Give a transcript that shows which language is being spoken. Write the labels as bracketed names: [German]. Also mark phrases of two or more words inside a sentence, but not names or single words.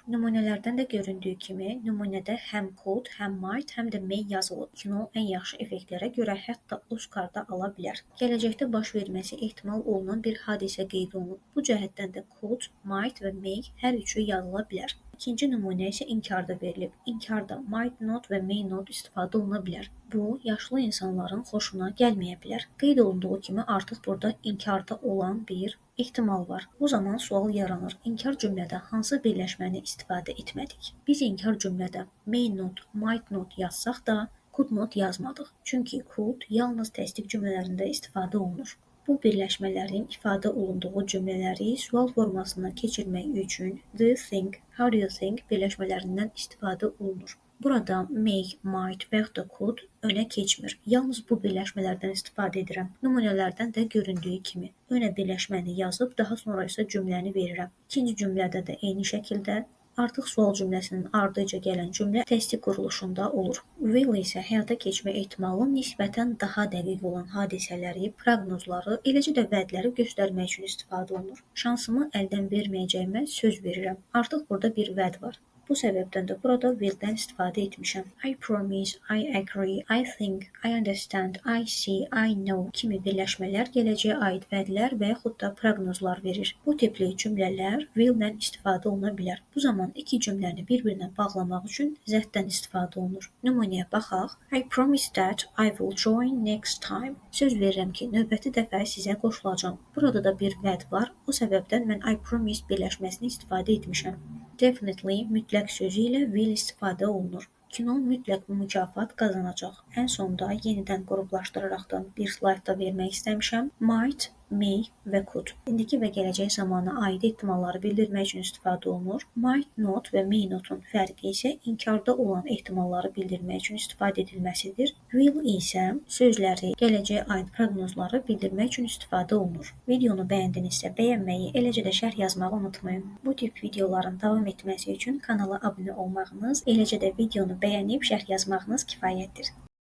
[Azerbaijani] Nümunələrdən də göründüyü kimi, nümunədə həm could, həm might, həm də may yazılıb. Kino ən yaxşı effektlərə görə hətta Oscar-da ala bilər. Gələcəkdə baş verməsi ehtimal olunan bir hadisə qeyd olunub. Bu cəhətdən də could, might və may hər üçü yazıla bilər. İkinci nümunə isə inkarda verilib. İnkarda [English] might not [Azerbaijani] və [English] may not [Azerbaijani] istifadə oluna bilər. Bu, yaşlı insanların xoşuna gəlməyə bilər. Qeyd olunduğu kimi artıq burada inkarda olan bir ehtimal var. Bu zaman sual yaranır. İnkar cümlədə hansı birləşməni istifadə etmədik? Biz inkar cümlədə [English] may not, might not [Azerbaijani] yazsaq da [English] could not [Azerbaijani] yazmadıq. Çünki could yalnız təsdiq cümlələrində istifadə olunur. Bu birləşmələrin ifadə olunduğu cümlələri sual formasına keçirmək üçün [English] do you think, how do you think [Azerbaijani] birləşmələrindən istifadə olunur. Burada may, might və ya da could önə keçmir. Yalnız bu birləşmələrdən istifadə edirəm. Nümunələrdən də göründüyü kimi önə birləşməni yazıb daha sonra isə cümləni verirəm. İkinci cümlədə də eyni şəkildə artıq sual cümləsinin ardıca gələn cümlə təsdiq quruluşunda olur. Will isə həyata keçmə ehtimalı nisbətən daha dəqiq olan hadisələri, proqnozları, eləcə də vədləri göstərmək üçün istifadə olunur. Şansımı əldən verməyəcəyimə söz verirəm. Artıq burada bir vəd var. Bu səbəbdən də burada will-dən istifadə etmişəm. [English] I promise, I agree, I think, I understand, I see, I know [Azerbaijani] kimi birləşmələr gələcəyə aid vədlər və yaxud da proqnozlar verir. Bu tipli cümlələr will-lə istifadə oluna bilər. Bu zaman iki cümləni bir-birinə bağlamaq üçün that-dən istifadə olunur. Nümunəyə baxaq. [English] I promise that I will join next time. [Azerbaijani] Söz verirəm ki, növbəti dəfə sizə qoşulacağam. Burada da bir vəd var. O səbəbdən mən [English] I promise [Azerbaijani] birləşməsini istifadə etmişəm. Definitely mütləq sözü ilə will istifadə olunur. Kino mütləq mükafat qazanacaq. Ən sonda yenidən qruplaşdıraraqdan bir slaydda vermək istəmişəm. [English] Might, may və could. [Azerbaijani] İndiki və gələcək zamana aid ehtimalları bildirmək üçün istifadə olunur. [English] Might not [Azerbaijani] və [English] may notun [Azerbaijani] fərqi isə inkarda olan ehtimalları bildirmək üçün istifadə edilməsidir. Will isə sözləri, gələcəyə aid proqnozları bildirmək üçün istifadə olunur. Videonu bəyəndinizsə bəyənməyi, eləcə də şərh yazmağı unutmayın. Bu tip videoların davam etməsi üçün kanala abunə olmağınız, eləcə də videonu bəyənib şərh yazmağınız kifayətdir.